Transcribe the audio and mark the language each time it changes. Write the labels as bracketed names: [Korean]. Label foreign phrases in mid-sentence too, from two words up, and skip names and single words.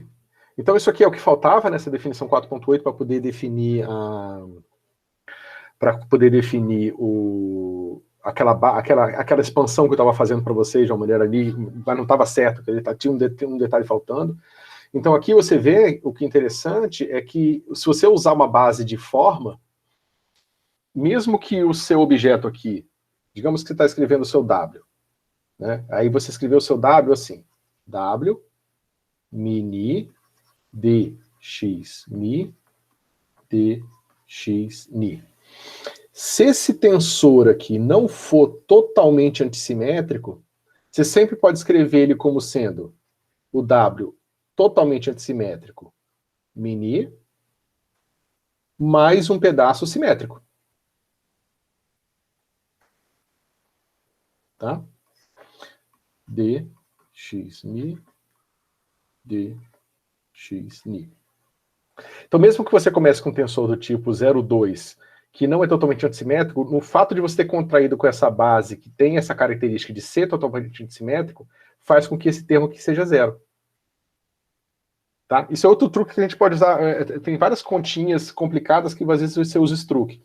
[Portuguese] Então, isso aqui é o que faltava nessa definição 4.8 para poder definir aquela expansão que eu estava fazendo para vocês de uma maneira ali, mas não estava certo, tinha um detalhe faltando. Então, aqui você vê, o que é interessante é que, se você usar uma base de forma, mesmo que o seu objeto aqui, digamos que você está escrevendo o seu W, né? Aí você escreveu o seu W assim, W, mini, dx mi, dx ni. Se esse tensor aqui não for totalmente antissimétrico, você sempre pode escrever ele como sendo o W totalmente antissimétrico, mini, mais um pedaço simétrico. Tá? dx mi, dx ni. Então, mesmo que você comece com um tensor do tipo 0,2, que não é totalmente antissimétrico, no fato de você ter contraído com essa base, que tem essa característica de ser totalmente antissimétrico, faz com que esse termo aqui seja zero. Tá? Isso é outro truque que a gente pode usar. Tem várias continhas complicadas que às vezes você usa esse truque.